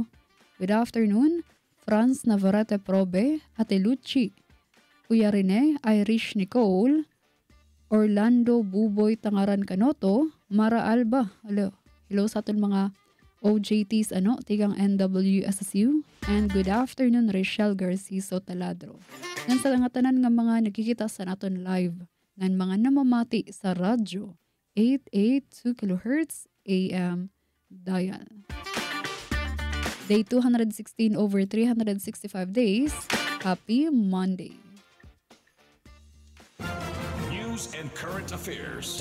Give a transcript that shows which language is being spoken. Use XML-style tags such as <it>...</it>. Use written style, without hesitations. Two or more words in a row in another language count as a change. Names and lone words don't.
<en>Good afternoon, Franz Navarrete Probe, Ate Lucci, Kuya Rene, Irish Nicole, Orlando Buboy Tangaran Canoto, Mara Alba.</en> <war>Hello sa aton mga OJT's tigang NWSSU,</war> <en>and good afternoon Rachel Garciso Taladro.</en> <war>Ngan sa nga tanan nga mga nakikita sa naton live, ngan mga namamati sa radyo 882 kHz</war> <en>AM dial. Day 216 over 365 days. Happy Monday. News and current affairs.</en>